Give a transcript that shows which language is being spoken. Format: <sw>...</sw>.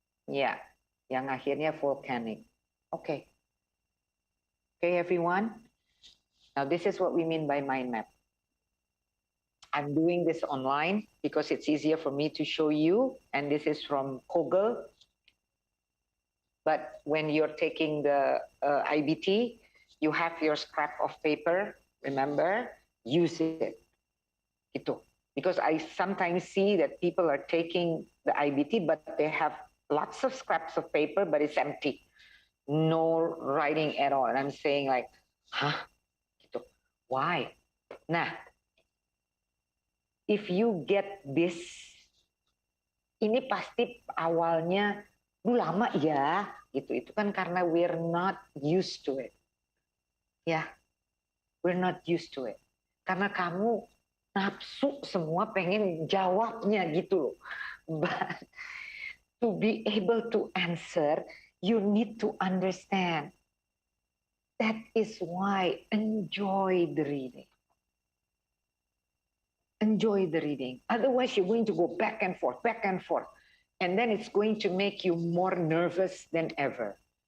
<id>Ya, yang akhirnya volcanic.</id> <en>Okay. Okay, everyone. Now, this is what we mean by mind map. I'm doing this online because it's easier for me to show you, and this is from Kogel. But when you're taking the IBT, you have your scrap of paper, remember, use it.</en> <id>Gitu.</id> <en>Because I sometimes see that people are taking the IBT, but they have lots of scraps of paper, but it's empty. No writing at all. And I'm saying like, huh?</en> <id>Gitu.</id> <en>Why?</en> <id>Nah,</id> <en>if you get this,</en> <id>ini pasti awalnya, lama ya, gitu. Itu kan karena</id> <en>we're not used to it.</en> <id>Ya,</id> <en>we're not used to it.</en> <id>Karena kamu nafsu semua pengen jawabnya gitu loh.</id> <en>But to be able to answer, you need to understand. That is why enjoy the reading. Enjoy the reading. Otherwise, you're going to go back and forth. And then it's going to make you more nervous than ever.</en>